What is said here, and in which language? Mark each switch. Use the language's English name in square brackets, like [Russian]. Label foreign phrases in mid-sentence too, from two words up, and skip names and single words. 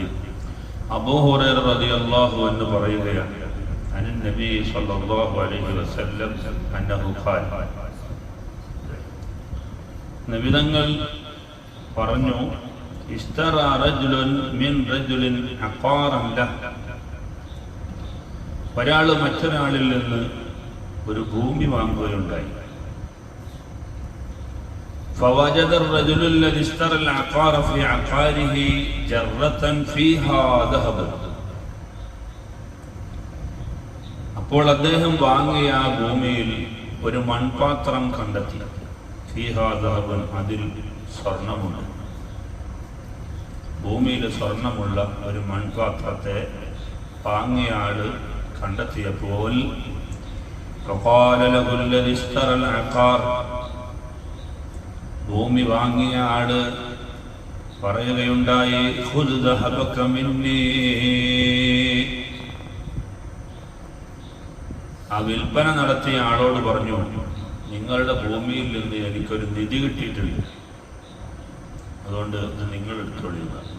[Arabic] أبو هريرة رضي الله عنه പറയുകയാണ്, عن النبي صلى الله عليه وسلم أنه قال, [Malayalam] നബി തങ്ങൾ പറഞ്ഞു, [Arabic] اشترى رجل من رجل عقارا له. [Malayalam] ഒരാൾ മറ്റൊരാളിൽ നിന്ന് ഒരു ഭൂമി വാങ്ങുകയുണ്ടായി. [Arabic] فوجد الرجل الذي اشترى العقار في عقاره جرة فيها ذهب. [Malayalam] അപ്പോൾ അദ്ദേഹം വാങ്ങിയ ആ ഭൂമിയിൽ ഒരു മൺപാത്രം കണ്ടെത്തി. [Arabic] فيها ذهبا, [Malayalam] അതിൽ സ്വർണമുണ്ട്. ഭൂമിയിൽ സ്വർണമുള്ള ഒരു മൺപാത്രത്തെ വാങ്ങിയ ആള് കണ്ടെത്തിയപ്പോൾ [Arabic] فقال له الذي اشترى العقار, [Malayalam] ഭൂമി വാങ്ങിയ ആള് പറയുകയുണ്ടായി, [Arabic] خذ ذهبك مني. [Malayalam] ആ വിൽപ്പന നടത്തിയ ആളോട് പറഞ്ഞു, നിങ്ങളുടെ ഭൂമിയിൽ നിന്ന് എനിക്കൊരു നിധി കിട്ടിയിട്ടുണ്ട്, അതുകൊണ്ട് ഇത് നിങ്ങൾ എടുത്തോളിയുക.